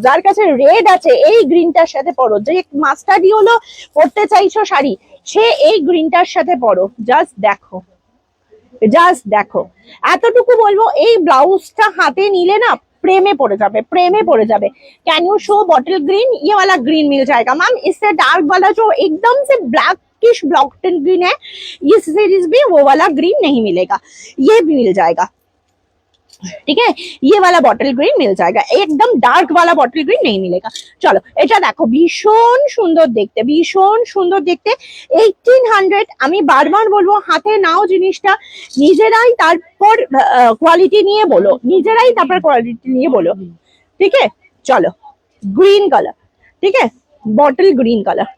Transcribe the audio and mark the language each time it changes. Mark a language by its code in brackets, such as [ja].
[bn] যার কাছে রেড আছে, এই গ্রিনটার সাথে পরো। যে মাস্টার্ডি হলো পরতে চাইছো শাড়ি, সে এই গ্রিনটার সাথে পরো। জাস্ট দেখো, জাস্ট দেখো। এতটুকু বলবো, এই ব্লাউজটা হাতে নিলে না प्रेमे पड़ जाए, प्रेमे पड़ जाए। [en] Can you show bottle green? [hi] ये वाला ग्रीन मिल जाएगा मैम। इससे डार्क वाला जो एकदम से ब्लैकिश बॉटल ग्रीन है, इस सीरीज में वो वाला ग्रीन नहीं मिलेगा, ये भी मिल जाएगा, ठीक है? ये वाला बॉटल ग्रीन मिल जाएगा, एकदम डार्क वाला बॉटल ग्रीन नहीं मिलेगा। चलो, [bn] এটা দেখো ভীষণ সুন্দর দেখতে, ভীষণ সুন্দর দেখতে। 1800। আমি বারবার বলবো, হাতে নাও জিনিসটা, নিজেরাই তারপর কোয়ালিটি নিয়ে বলো, নিজেরাই তারপর কোয়ালিটি নিয়ে বলো, ঠিক है? চলো, গ্রিন কালার, ঠিক है? Bottle green colour.